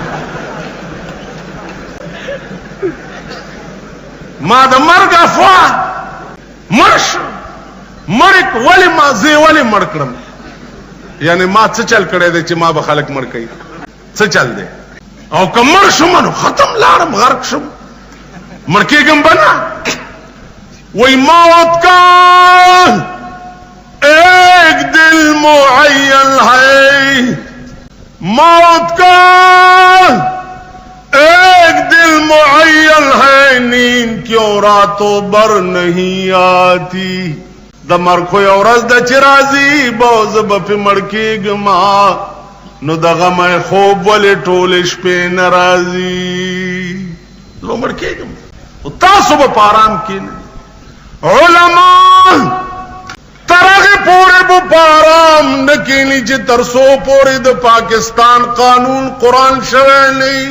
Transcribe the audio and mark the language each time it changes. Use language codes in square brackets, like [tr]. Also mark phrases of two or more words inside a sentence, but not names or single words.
[ps] ما د مرګ افوا مړ شو، مړ ولې ما زه یې ولې مړ کړم؟ یعنې ما څه چل کړی دی چې ما به خلک مړ کوي؟ څه چل دی؟ او که مړ شم نو ختم، لاړم غرق شم، مړ کېږم به نه. [ur] وی موت کا ایک دل معین ہے، موت کا ایک دل معین ہے، نیند کیوں راتوں بر نہیں آتی. [ps] د مرګ خو یو ورځ ده چې راځي، به زه به پې مړ کېږم، نو د غمه خوب ولې ټولې شپې نه راځي؟ زه به مړ کېږم خو تاسو به په آرام کښېنئ. علما تر هغې پورې به په آرام نه کښېني چې تر څو پورې د پاکستان قانون قرآن شوی نه.